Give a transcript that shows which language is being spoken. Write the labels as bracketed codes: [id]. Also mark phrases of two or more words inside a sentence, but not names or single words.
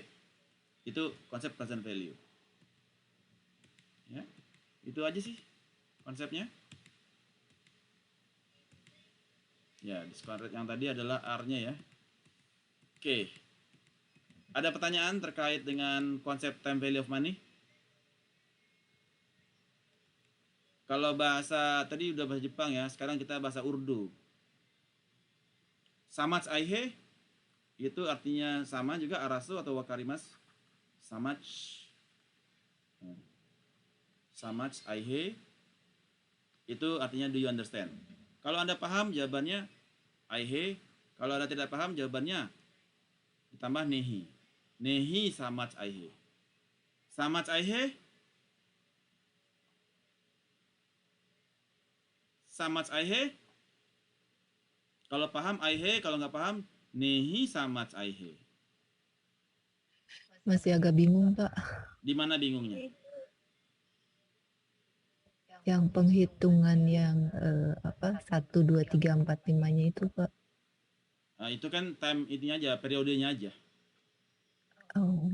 [id] Itu konsep [en] present value. [id] Ya. Itu aja sih konsepnya. Ya, [en] discount rate [id] yang tadi adalah R-nya ya. Oke. Ada pertanyaan terkait dengan konsep [en] time value of money? [id] Kalau bahasa tadi udah bahasa Jepang ya, sekarang kita bahasa Urdu. [ur] سمجھ آئے [id] itu artinya sama juga arasu atau wakarimas. [ur] سمجھ۔ سمجھ آئے [id] itu artinya [en] do you understand? [id] Kalau Anda paham jawabannya aihe, kalau Anda tidak paham jawabannya ditambah nehi. [ur] نہیں سمجھ آئے۔ سمجھ آئے? سمجھ آئے? [id] Kalau paham aihe, kalau nggak paham [ur] نہیں سمجھ آئے. [id] Masih agak bingung, Pak. Di mana bingungnya? Yang penghitungan yang 1, 2, 3, 4, 5-nya itu, Pak. Nah, itu kan time ininya aja, periodenya aja. Oh,